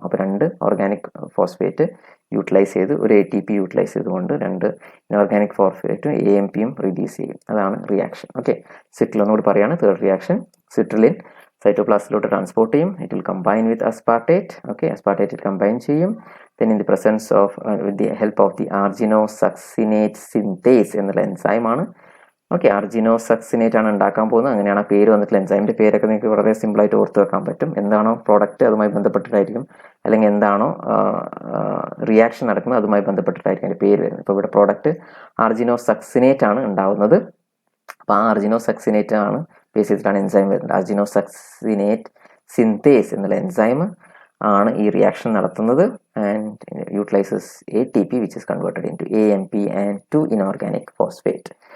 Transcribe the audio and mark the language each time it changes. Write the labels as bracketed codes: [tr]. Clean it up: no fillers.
[ml] അപ്പോൾ 2 organic phosphate utilise ചെയ്ത് ഒരു ATP യൂട്ടിലൈസ് ചെയ്തുകൊണ്ട് 2 ഇനോർഗാനിക് ഫോസ്ഫേറ്റും AMPയും റിലീസ് ചെയ്യും. അതാണ് റിയാക്ഷൻ. ഓക്കെ, സിട്രിലിനോട് പറയാണ് തേർഡ് റിയാക്ഷൻ. സിട്രിലിൻ സൈറ്റോപ്ലാസത്തിലോട്ട് ട്രാൻസ്പോർട്ട് ചെയ്യും. [en] It will combine with aspartate. [ml] Okay, aspartate combine ചെയ്യും. [en] then in the presence of with the help of the arginosuccinate synthase [ml] എന്നുള്ള എൻസൈമാണ്. Okay, ആർജിനോസക്സിനേറ്റ് ആണ് ഉണ്ടാക്കാൻ പോകുന്നത്. അങ്ങനെയാണ് ആ പേര് വന്നിട്ടുള്ള എൻസൈമിൻ്റെ പേരൊക്കെ നിങ്ങൾക്ക് വളരെ സിമ്പിളായിട്ട് ഓർത്ത് വെക്കാൻ പറ്റും. എന്താണോ പ്രോഡക്റ്റ് അതുമായി ബന്ധപ്പെട്ടിട്ടായിരിക്കും, അല്ലെങ്കിൽ എന്താണോ റിയാക്ഷൻ നടക്കുന്നത് അതുമായി ബന്ധപ്പെട്ടിട്ടായിരിക്കും അതിൻ്റെ പേര് വരുന്നത്. ഇപ്പോൾ ഇവിടെ പ്രോഡക്റ്റ് ആർജിനോസക്സിനേറ്റ് ആണ് ഉണ്ടാവുന്നത്. അപ്പോൾ ആ ആർജിനോസക്സിനേറ്റ് ആണ് ബേസ് ചെയ്തിട്ടാണ് എൻസൈം വരുന്നത്. ആർജിനോസക്സിനേറ്റ് സിന്തേസ് എന്നുള്ള എൻസൈം ആണ് ഈ റിയാക്ഷൻ നടത്തുന്നത്. [en] And utilises ATP which is converted into AMP and 2 inorganic phosphate.